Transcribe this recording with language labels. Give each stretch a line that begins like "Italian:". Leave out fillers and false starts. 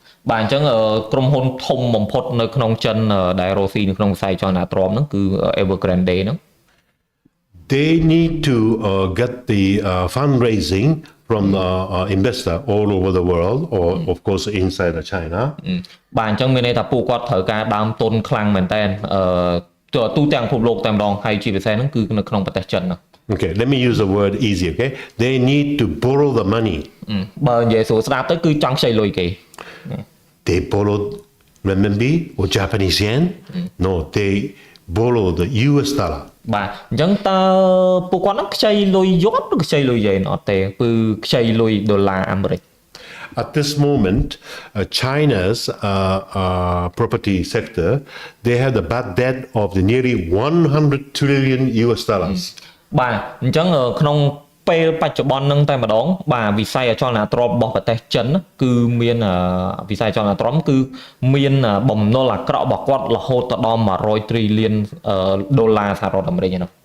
Khmer: បាទអញ្ចឹងក្រុមហ៊ុនធំបំផុតនៅក្នុងចិនដែលរស់ស៊ីនៅក្នុងវិស័យចលនាទ្រព្យហ្នឹងគឺ Evergrande ហ្នឹង
English: They need to get the fundraising from investor all over the world or of course inside of China
Khmer: បាទអញ្ចឹងមានន័យថាពួកគាត់ត្រូវការដើមទុនខ្លាំងមែនតើទូទាំងពិភពលោកតែម្ដងហើយជាពិសេសហ្នឹងគឺនៅក្នុងប្រទេសចិនហ្នឹង
English: Okay, let me use the word easy, okay? They need to borrow the money.
Khmer: បើនិយាយស្រួលស្ដាប់ទៅគឺចង់ខ្ចីលុយគេ
English: They borrowed renminbi or Japanese yen? No, they borrow the US dollar.
Khmer: បាទអញ្ចឹងតើពួកគាត់ហ្នឹងខ្ចីលុយយន់ឬខ្ចីលុយយេនអត់ទេគឺខ្ចីលុយដុល្លារអាមេរិក
English: At this moment, China's property sector, they have the bad debt of the nearly 100 trillion US dollars.
Khmer: បាទអញ្ចឹងក្នុងពេលបច្ចុប្បន្នហ្នឹងតែម្ដងបាទវិស័យអចលនទ្រព្យរបស់ប្រទេសចិនគឺមានវិស័យអចលនទ្រព្យគឺមានបំណុលអាក្រក់របស់គាត់រហូតដល់100 trillion ដុល្លារសហរដ្ឋអាមេរិកហ្នឹង